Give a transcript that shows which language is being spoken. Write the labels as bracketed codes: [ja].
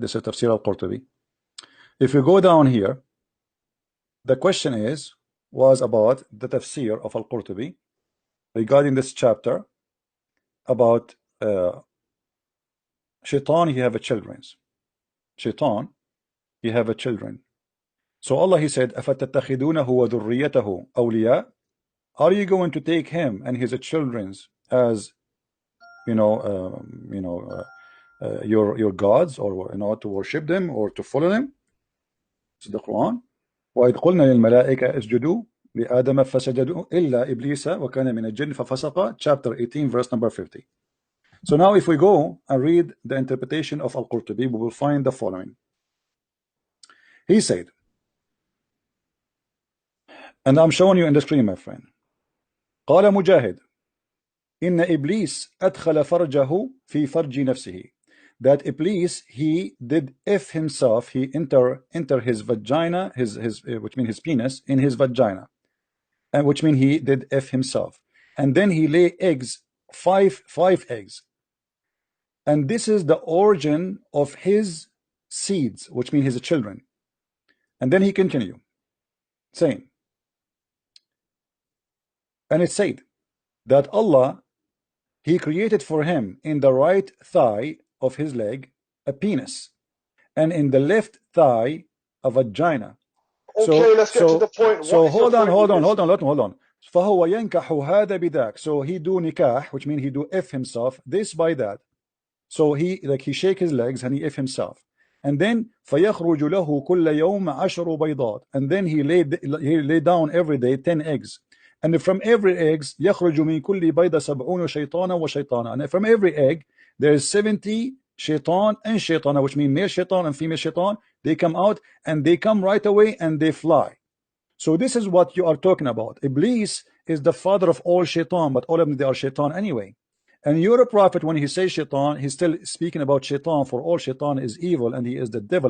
[en] This is Tafsir al-Qurtubi. If you go down here, the question was about the tafsir of al-Qurtubi regarding this chapter about shaitan, he have a children. Shaitan, he have a children. So Allah, He said, [ar] أَفَتَتَّخِذُونَهُ وَذُرِّيَّتَهُ أَوْلِيَاءَ? [en] Are you going to take him and his children as your gods, or to worship them or to follow them? This is the Quran. [ar] وَإِذْ قُلْنَا لِلْمَلَائِكَةِ اسْجُدُوا لِآدَمَ فَسَجَدُوا إِلَّا إِبْلِيسَ وَكَانَ مِنَ الْجِنِّ فَفَسَقَ, [en] chapter 18, verse number 50. So now if we go and read the interpretation of Al-Qurtubi, we will find the following. He said, and I'm showing you in the screen, my friend. [ar] قال مجاهد إن إبليس أدخل فرجه في فرج نفسه. [en] That Iblis, he did if himself, he enter his vagina, which means his penis, in his vagina, and which means he did if himself, and then he lay eggs, five eggs, and this is the origin of his seeds, which means his children. And then he continued saying, and it said that Allah, He created for him in the right thigh of his leg a penis, and in the left thigh a vagina. Okay, let's get to the point. Hold on. [ar] فهو ينكح هذا بذاك. [en] So he do nikah, which means he do if himself, this by that. So he shake his legs and he if himself. And then [ar] فيخرج له كل يوم 10 بيضات. [en] And then he lay down every day 10 eggs. And from every eggs [ar] يخرج من كل بيضة 70 شيطانا وشيطانا. [en] And from every egg there is 70 shaitan and shaitana, which means male shaitan and female shaitan. They come out and they come right away and they fly. So this is what you are talking about. Iblis is the father of all shaitan, but all of them, they are shaitan anyway. And your prophet, when he says shaitan, he's still speaking about shaitan, for all shaitan is evil and he is the devil.